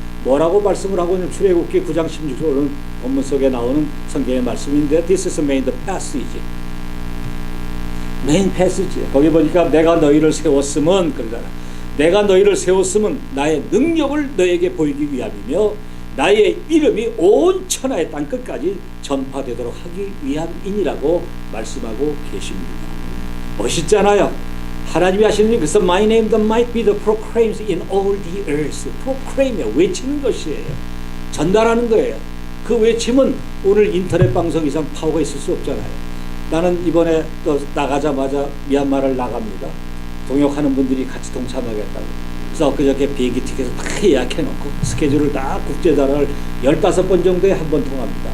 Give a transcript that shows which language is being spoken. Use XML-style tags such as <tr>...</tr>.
<ko>뭐라고 말씀을 하고 있는 출애굽기 9장 16절 본문 속에 나오는 성경의 말씀인데</ko> <en>This is main passage.</en> <ko>메인 패시지. 거기 보니까 내가 너희를 세웠으면 그러잖아. 내가 너희를 세웠으면 나의 능력을 너에게 보이기 위함이며 나의 이름이 온 천하의 땅끝까지 전파되도록 하기 위함이니라고 말씀하고 계십니다. 멋있잖아요. 하나님이 하시는 일, 그래서</ko> <en>My name that might be the proclaimed in all the earth.</en> <ko>proclaim이요, 외치는 것이에요. 전달하는 거예요. 그 외침은 오늘 인터넷 방송 이상 파워가 있을 수 없잖아요. 나는 이번에 또 나가자마자 미얀마를 나갑니다. 동역하는 분들이 같이 동참하겠다고. 그래서 엊그저께 비행기 티켓을 다 예약해놓고 스케줄을 다 국제자를 15번 정도에 한 번 통합니다.</ko>